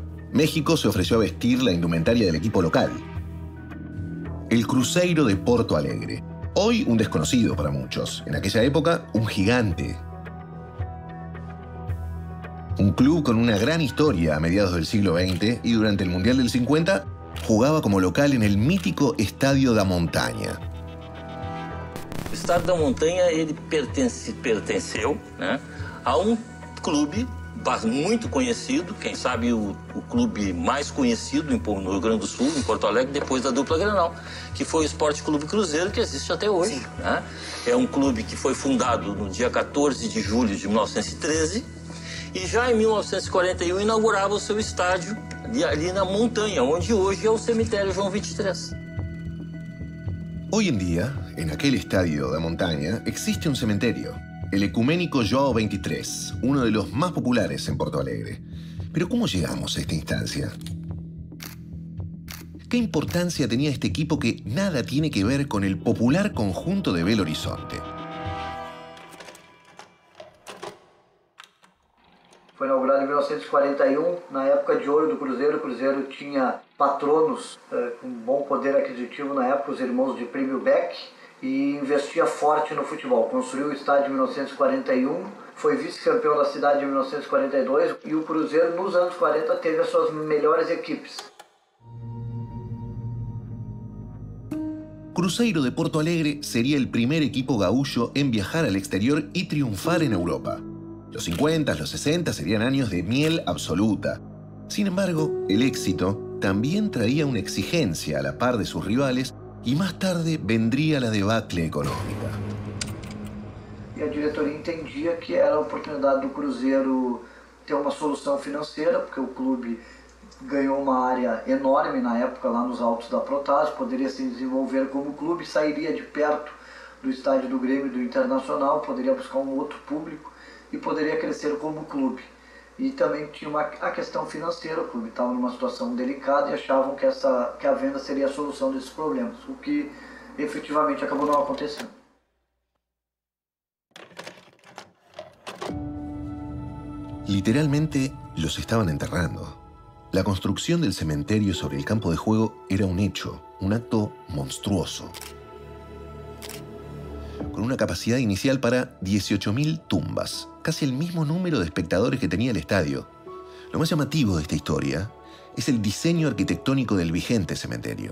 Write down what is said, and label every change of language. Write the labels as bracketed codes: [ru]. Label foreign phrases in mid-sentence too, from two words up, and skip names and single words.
[es] México se ofreció a vestir la indumentaria del equipo local, el Cruzeiro de Porto Alegre. Hoy un desconocido para muchos. En aquella época, un gigante. Un club con una gran historia a mediados del siglo XX y durante el Mundial del 50 jugaba como local en el mítico Estadio da Montanha. [pt] O Estádio da Montanha ele pertenceu, né, a clube muito conhecido, quem sabe o clube mais conhecido no Rio Grande do Sul, em Porto Alegre, depois da dupla Grenal, que foi o Esporte Clube Cruzeiro, que existe até hoje. Né? É um clube que foi fundado no dia 14 de julho de 1913 e já em 1941 inaugurava o seu estádio ali na montanha, onde hoje é o cemitério João 23. [es] Hoy en día, en aquel Estadio da Montanha, existe un cementerio, el Ecuménico João 23, uno de los más populares en Porto Alegre. Pero ¿cómo llegamos a esta instancia? ¿Qué importancia tenía este equipo que nada tiene que ver con el popular conjunto de Belo Horizonte? [pt] Foi inaugurado em 1941, na época de ouro do Cruzeiro. O Cruzeiro tinha patronos com bom poder aquisitivo na época, os irmãos de Prêmio Beck, e investia forte no futebol. Construiu o estádio em 1941, foi vice-campeão da cidade em 1942 e o Cruzeiro, nos anos 40, teve as suas melhores equipes. [es] Cruzeiro de Porto Alegre sería el primer equipo gaúcho en viajar al exterior y triunfar en Europa. Los 50, los 60 serían años de miel absoluta. Sin embargo, el éxito también traía una exigencia a la par de sus rivales y más tarde vendría la debacle económica. [pt] E a diretoria entendia que era a oportunidade do Cruzeiro ter uma solução financeira, porque o clube ganhou uma área enorme na época lá nos altos da Protásio, poderia se desenvolver como clube, sairia de perto do estádio do Grêmio e do Internacional, poderia buscar um outro público e poderia crescer como clube. E também tinha a questão financeira, o clube estava numa situação delicada e achavam que a venda seria a solução desses problemas, o que efetivamente acabou não acontecendo. [es] Literalmente los estaban enterrando. La construcción del cementerio sobre el campo de juego era un hecho, un acto monstruoso. Con una capacidad inicial para 18.000 tumbas, casi el mismo número de espectadores que tenía el estadio. Lo más llamativo de esta historia es el diseño arquitectónico del vigente cementerio.